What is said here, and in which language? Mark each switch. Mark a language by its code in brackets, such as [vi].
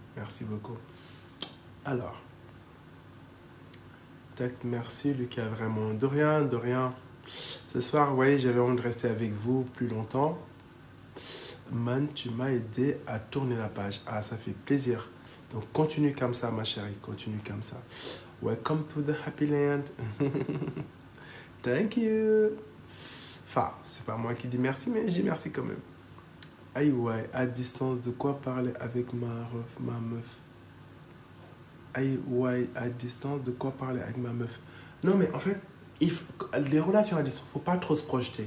[fr] Merci beaucoup. Alors. Tac, merci Lucas, vraiment. De rien, de rien. Ce soir, ouais, j'avais envie de rester avec vous plus longtemps. Man, tu m'as aidé à tourner la page. Ah, ça fait plaisir. Donc, continue comme ça, ma chérie. Continue comme ça. [en] Welcome to the happy land. Thank you. [fr] Enfin, c'est pas moi qui dis merci, mais je dis merci quand même. Aïe, ouais, à distance, de quoi parler avec ma meuf? Aïe, ouais, à distance, de quoi parler avec ma meuf? Non, mais en fait, les relations à distance, il ne faut pas trop se projeter.